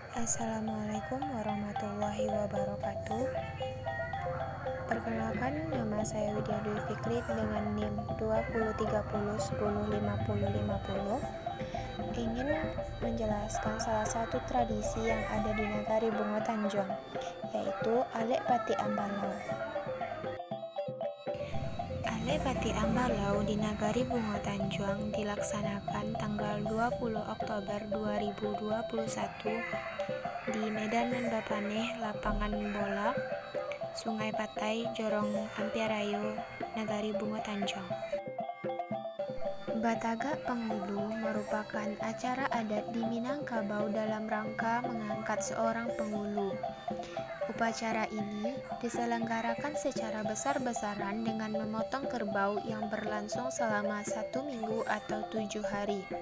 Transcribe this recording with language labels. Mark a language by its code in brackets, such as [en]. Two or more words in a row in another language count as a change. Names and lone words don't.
[ar] Assalamualaikum warahmatullahi wabarakatuh. [id] Perkenalkan, nama saya Widya Dwi Fikri dengan NIM 2030105050. Ingin menjelaskan salah satu tradisi yang ada di Nagari Bungo Tanjung, yaitu Alek Pati Ambalau. Alek Pati Ambalau di Nagari Bungo Tanjung dilaksanakan tanggal 20 Oktober 2021 di Medan Mendapaneh Lapangan Bola, Sungai Patai, Jorong Ampiarayo, Nagari Bungo Tanjung. Batagak Penghulu merupakan acara adat di Minangkabau dalam rangka mengangkat seorang penghulu. Upacara ini diselenggarakan secara besar-besaran dengan memotong kerbau yang berlangsung selama 1 minggu atau 7 hari.